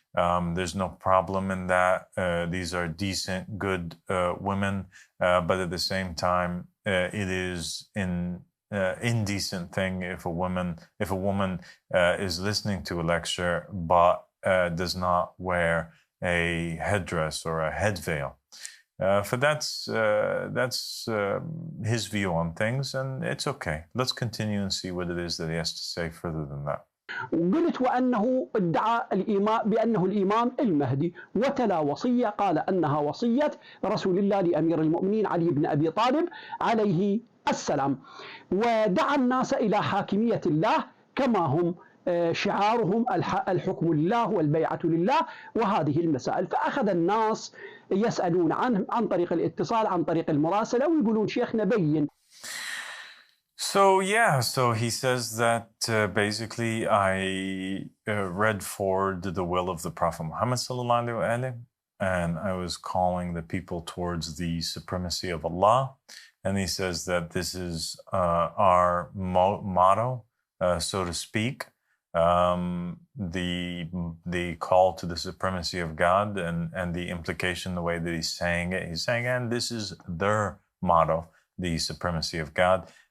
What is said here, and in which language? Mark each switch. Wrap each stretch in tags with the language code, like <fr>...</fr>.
<en>There's no problem in that. These are decent, good women, but at the same time, it is an indecent thing if a woman is listening to a lecture but does not wear a headdress or a head veil. That's his view on things, and it's okay. Let's continue and see what it is that he has to say further than that.</en> <ar>قلت وأنه ادعى الإمام بأنه الإمام المهدي، وتلا وصية قال أنها وصية رسول الله لأمير المؤمنين علي بن أبي طالب عليه السلام، ودعا الناس إلى حاكمية الله كما هم شعارهم الحكم لله والبيعة لله وهذه المسائل. فأخذ الناس يسألون عنه عن طريق الاتصال، عن طريق المراسلة، ويقولون شيخنا بين.</ar> <en>So he says that basically I read forward the will of the Prophet Muhammad sallallahu alaihi wasallam, and I was calling the people towards the supremacy of Allah. And he says that this is our motto, so to speak, the call to the supremacy of God, and the implication, the way that he's saying it, and this is their motto, the supremacy of God.</en>